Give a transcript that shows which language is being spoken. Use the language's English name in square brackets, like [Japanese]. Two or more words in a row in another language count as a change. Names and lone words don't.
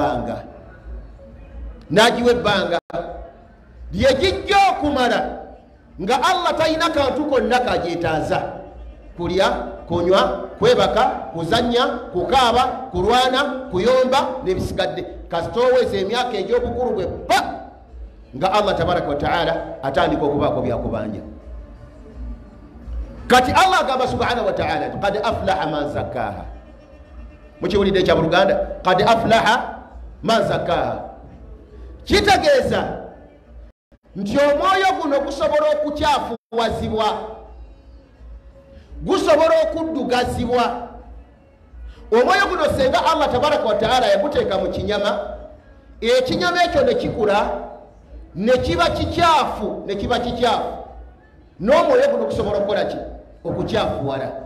[Ganda] ebbanga lyegijja okumala nga Allah talina kantu konna kagyetaaza kulya kunywa kwebaka kuzanya kukaaba kulwana kuyomba nebisigadde kasitoweza emyaka egy'obukulu bwe bba nga [Arabic] الله تبارك وتعالى [Ganda] atandika okubaako byakubanja kati Allah agamba [Arabic] سبحانه وتعالى قد أفلح من زكاها [Ganda] mukiwulidde ekya buluganda [Arabic] قد أفلح من زكاها [Ganda] kitegeeza nti omwoyo guno gusobola okukyafuwazibwa gusobola okuddugazibwa omwoyo guno senga [Arabic] الله تبارك وتعالى [Ganda] yaguteeka mu kinyama ekinyama ekyo ne kikula ne kiba kikyafu n'omwoyo guno gusobola okukola ki okukyafuwala